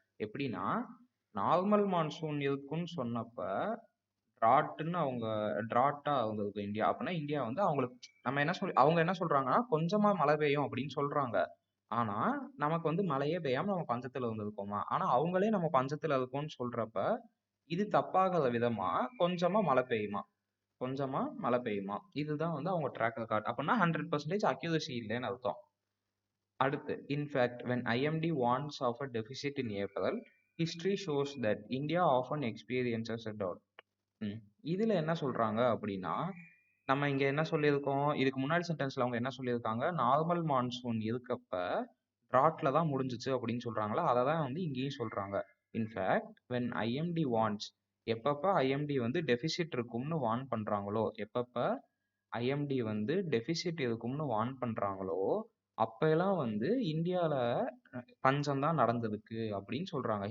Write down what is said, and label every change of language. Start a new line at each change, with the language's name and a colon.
Tamil: எப்படின்னா normal monsoon இருக்குன்னு சொன்னப்ப டிராட்டுன்னு அவங்க டிராட்டா அவங்களுக்கு இந்தியா அப்படின்னா இந்தியா வந்து அவங்களுக்கு நம்ம என்ன சொல்லி அவங்க என்ன சொல்றாங்கன்னா கொஞ்சமா மழை பெய்யும் அப்படின்னு சொல்றாங்க. ஆனா நமக்கு வந்து மழையே பெய்யாம நம்ம பஞ்சத்துல இருந்திருக்கோமா? ஆனா அவங்களே நம்ம பஞ்சத்துல இருக்கோம்னு சொல்றப்ப இது தப்பாகாத விதமா கொஞ்சமா மழை பெய்யுமா? கொஞ்சமா மழை பெய்யுமா? இதுதான் வந்து அவங்க ட்ராக் ரெக்கார்ட். அப்படின்னா 100% அக்யூரசி இல்லைன்னு அர்த்தம். அடுத்து,
English: in fact, when IMD warns of a deficit in April, history shows that India often experiences a drought. ம்.
Tamil: இதுல என்ன சொல்றாங்க அப்படின்னா, நம்ம இங்க என்ன சொல்லியிருக்கோம், இதுக்கு முன்னாடி சென்டென்ஸ்ல அவங்க என்ன சொல்லியிருக்காங்க, நார்மல் மான்சூன் இருக்கப்ப drought-ல தான் முடிஞ்சுச்சு அப்படின்னு சொல்றாங்களா, அதை தான் வந்து இங்கேயும் சொல்றாங்க. இன்ஃபேக்ட்
English: when IMD warns,
Tamil: எப்பப்ப IMD வந்து டெபிசிட் இருக்கும்னு வார்ன் பண்றாங்களோ, எப்பப்ப ஐஎம்டி வந்து டெபிசிட் இருக்கும்னு வார்ன் பண்றாங்களோ அப்பெல்லாம் வந்து இந்தியால பஞ்சம் தான் நடந்திருக்கு அப்படின்னு சொல்றாங்க.